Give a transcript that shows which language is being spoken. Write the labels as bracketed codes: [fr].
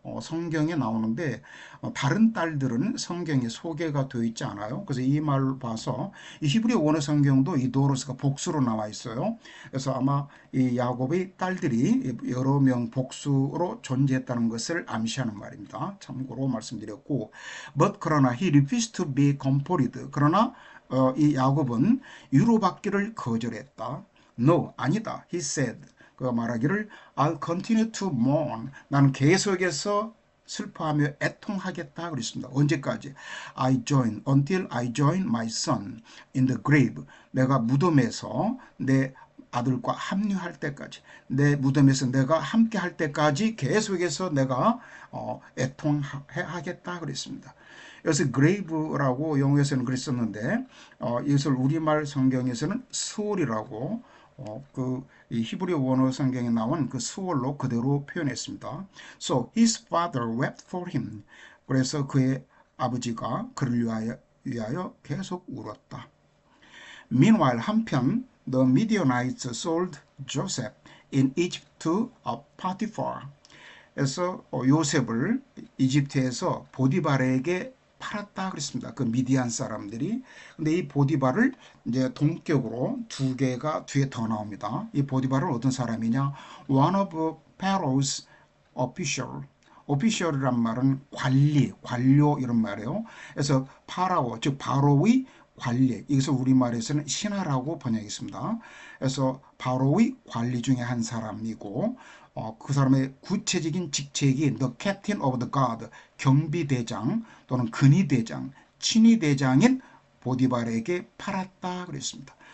[ko] 성경에 나오는데 다른 딸들은 성경에 소개가 되어 있지 않아요. 그래서 이 말을 봐서 이 히브리 원어 성경도 이 도로스가 복수로 나와 있어요. 그래서 아마 이 야곱의 딸들이 여러 명 복수로 존재했다는 것을 암시하는 말입니다. 참고로 말씀드렸고, 그러나 [en] he refused to be comforted. [ko] 그러나 이 야곱은 위로받기를 거절했다. [en] No, [ko] 아니다. [en] He said. [ko] 그가 말하기를 [en] I'll continue to mourn. [ko] 나는 계속해서 슬퍼하며 애통하겠다 그랬습니다. 언제까지? [en] until I join my son in the grave. [ko] 내가 무덤에서 내 아들과 합류할 때까지, 내 무덤에서 내가 함께 할 때까지 계속해서 내가 애통하겠다 그랬습니다. 여기서 grave라고 영어에서는 그랬었는데 이것을 우리말 성경에서는 수월이라고 이 히브리 원어 성경에 나온 그 수월로 그대로 표현했습니다. [en] So his father wept for him. [ko] 그래서 그의 아버지가 그를 위하여 계속 울었다. [en] Meanwhile, [ko] 한편 [en] the Midianites sold Joseph in Egypt to Potiphar. [ko] 그래서 요셉을 이집트에서 보디발에게 팔았다 그랬습니다. 그 미디안 사람들이. 근데 이 보디발을 이제 동격으로 두 개가 뒤에 더 나옵니다. 이 보디발은 어떤 사람이냐? [en] One of Pharaoh's official. [ko] official이란 말은 관리, 관료 이런 말이에요. 그래서 파라오, 즉 바로의 관리, 이것을 우리말에서는 신하라고 번역했습니다. 그래서 바로의 관리 중에 한 사람이고 그 사람의 구체적인 직책이 [en] The Captain of the Guard, [ko] 경비대장 또는 근위대장, 친위대장인 보디발에게 팔았다 그랬습니다.